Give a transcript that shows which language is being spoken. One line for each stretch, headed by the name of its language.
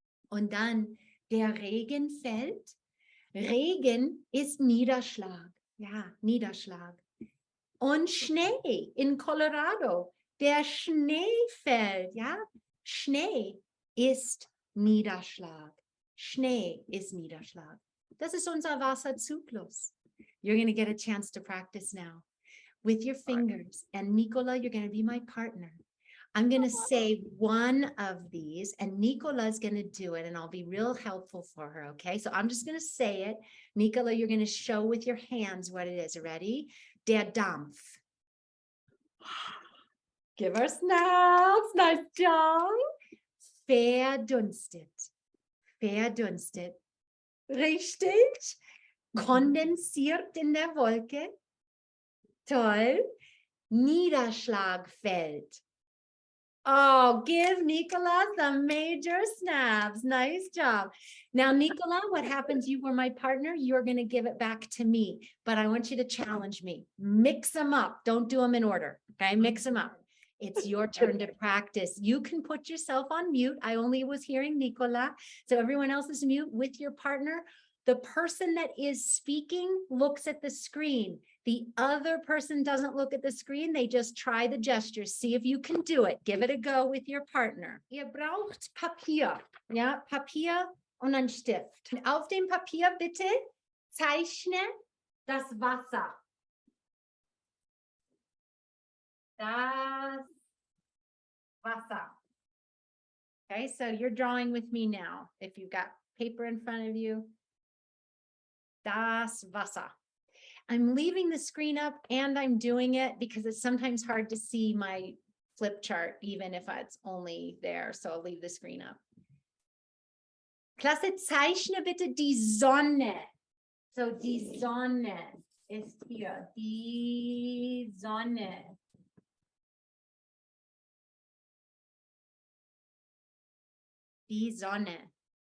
German: Und dann der Regen fällt. Regen ist Niederschlag. Ja, Niederschlag. Und Schnee in Colorado. Der Schnee fällt. Ja, Schnee ist Niederschlag. Schnee ist Niederschlag. Das ist unser Wasserzyklus.
English: You're going to get a chance to practice now with your fingers. And Nicola, you're going to be my partner. I'm going to say one of these and Nicola is going to do it and I'll be real helpful for her. Okay. So I'm just going to say it. Nicola, you're going to show with your hands what it is. Ready?
German: Der Dampf.
English: Give her snaps. Nice job.
German: Verdunstet. Verdunstet. Richtig. Kondensiert in der Wolke. Toll. Niederschlag fällt.
English: Oh, give Nicola some major snaps. Nice job. Now, Nicola, what happens? You were my partner. You're going to give it back to me. But I want you to challenge me. Mix them up. Don't do them in order. Okay? Mix them up. It's your turn to practice. You can put yourself on mute. I only was hearing Nicola. So everyone else is mute with your partner. The person that is speaking looks at the screen. The other person doesn't look at the screen. They just try the gestures. See if you can do it. Give it a go with your partner.
German: Ihr braucht Papier. Ja, Papier und ein Stift. Und auf dem Papier bitte zeichne das Wasser. Das Wasser.
English: Okay, so you're drawing with me now. If you've got paper in front of you.
German: Das Wasser.
English: I'm leaving the screen up and I'm doing it because it's sometimes hard to see my flip chart, even if it's only there. So I'll leave the screen up.
German: Klasse, zeichne bitte die Sonne. So die Sonne ist hier. Die Sonne. Die Sonne.